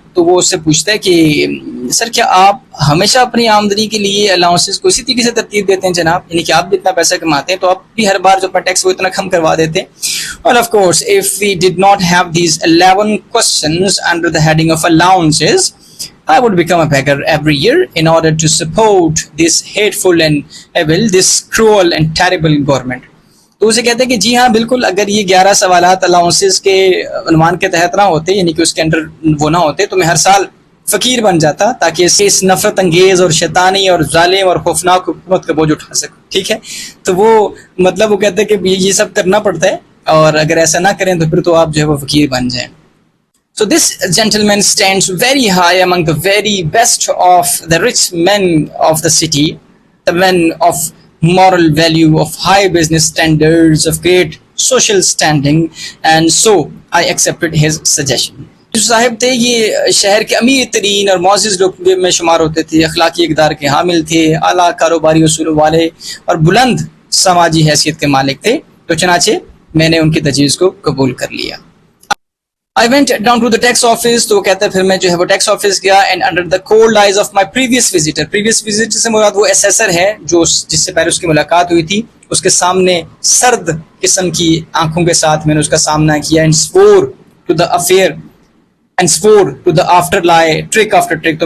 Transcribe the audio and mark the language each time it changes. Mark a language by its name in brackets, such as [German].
[Urdu] تو وہ اس سے پوچھتا ہے کہ سر کیا آپ ہمیشہ اپنی آمدنی کے لیے الاؤنسز کو اسی طریقے سے ترتیب دیتے ہیں جناب, یعنی کہ آپ بھی اتنا پیسہ کماتے ہیں تو آپ بھی ہر بار جو اپنا ٹیکس وہ اتنا کم کروا دیتے ہیں. [English] Well, of course, if we did not have these 11 questions under the heading of allowances, I would become a beggar every year in order to support this hateful and evil, this cruel and terrible government. [Urdu] تو اسے کہتے ہیں کہ جی ہاں بالکل, اگر یہ 11 سوالات الاؤنسز کے عنوان کے تحت نہ ہوتے, یعنی کہ اس کے انڈر وہ نہ ہوتے, تو میں ہر سال فقیر بن جاتا تاکہ اس نفرت انگیز اور شیطانی اور ظالم اور خوفناک حکومت کا بوجھ اٹھا سکوں. ٹھیک ہے, تو وہ مطلب وہ کہتے ہیں کہ یہ سب کرنا پڑتا ہے, اور اگر ایسا نہ کریں تو پھر تو آپ جو ہے وہ فقیر بن جائیں. [English] So this gentleman stands very high among the very best of the rich men of the city, the men of moral value, of high business standards, of great social standing, and so I accepted his suggestion. [Urdu] جو صاحب تھے یہ شہر کے امیر ترین اور معزز لوگ میں شمار ہوتے تھے, اخلاقی اقدار کے حامل تھے, اعلیٰ کاروباری اصولوں والے اور بلند سماجی حیثیت کے مالک تھے, تو چنانچہ میں نے ان کی تجویز کو قبول کر لیا. [English] I went down to the tax office, [Urdu] تو وہ کہتا ہے پھر میں جو ہے وہ ٹیکس آفس گیا, [English] and under the cold eyes of my previous visitor [Urdu] سے مراد وہ ایسیسر ہے جو جس سے پہلے اس کی ملاقات ہوئی تھی, اس کے سامنے سرد قسم کی آنکھوں کے ساتھ میں نے اس کا سامنا کیا, [English] and swore to the affair and swore to the after lie, trick after trick.